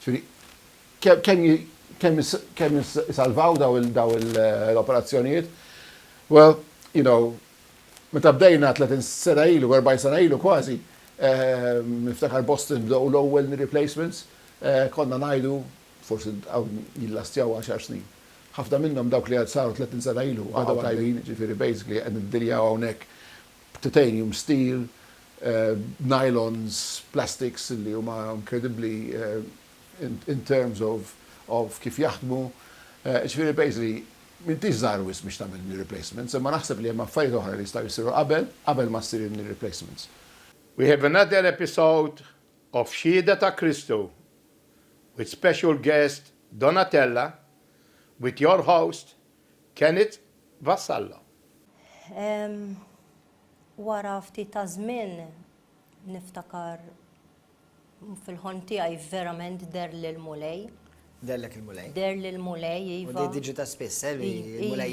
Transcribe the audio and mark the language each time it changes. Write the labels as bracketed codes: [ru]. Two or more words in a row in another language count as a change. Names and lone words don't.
[mt] Ġifieri kemm isalvaw daw l-operazzjonijiet? [en] Well, you know, [mt] meta bdejna 30 sena ilu, 40 sena ilu kważi, niftakar Boston bdew l-ewwel replacements, konna ngħidu forsi jillastjaw 10 snin. Ħafna minnhom dawk li għad saru 30 sena ilu għadhom tajbin, ġifieri basically qed niddiljaw hawnhekk [en] titanium steel, nylons, plastics [mt] li huma [en] incredibly in terms of [mt] kif jaħdmu. Ġifieri basically m'intix żgħar wisq biex tagħmel [en] knee replacements, [mt] imma naħseb li hemm affarijiet oħra li jistgħu jsiru qabel ma ssir [en] knee replacements. We have another episode of Xhieda ta' Kristu with special guest Donatella with your host Kenneth Vassallo. [mt] Wara ftit ta' żmien niftakar fil-ħolm tiegħi verament der lil mulej. Derlek il-mulej. Der lil mulej, U iva. di diġu ta' spiss, il-mulej